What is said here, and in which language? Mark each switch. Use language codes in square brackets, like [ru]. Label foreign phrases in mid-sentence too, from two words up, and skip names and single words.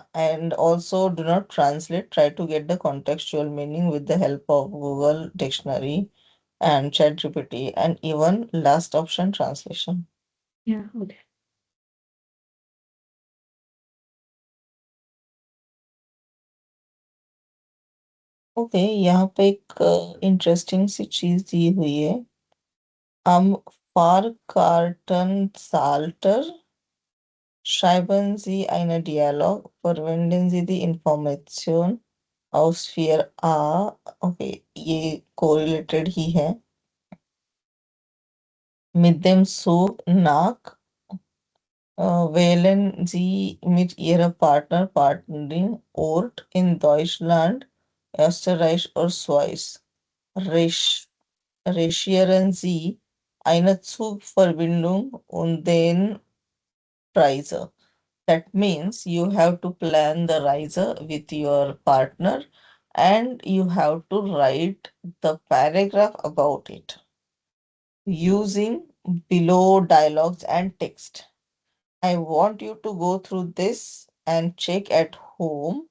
[en] And also do not translate. Try to get the contextual meaning with the help of Google Dictionary and ChatGPT and even last option translation. Yeah, okay. [hi] ओके, यहाँ पे एक इंटरेस्टिंग सी चीज दी हुई है. [de] Am Fahrkartensalter schreiben Sie einen Dialog, verwenden Sie die Information aus 4a. [hi] ओके, ये कोरिलेटेड ही है. [de] Mit dem Zug nach wählen Sie mit Ihrer Partnerin Ort in Deutschland, Österreich oder Schweiz. Recherchieren Sie eine Zugverbindung und den Reise. [en] That means you have to plan the Reise with your partner and you have to write the paragraph about it using below dialogues and text. I want you to go through this and check at home.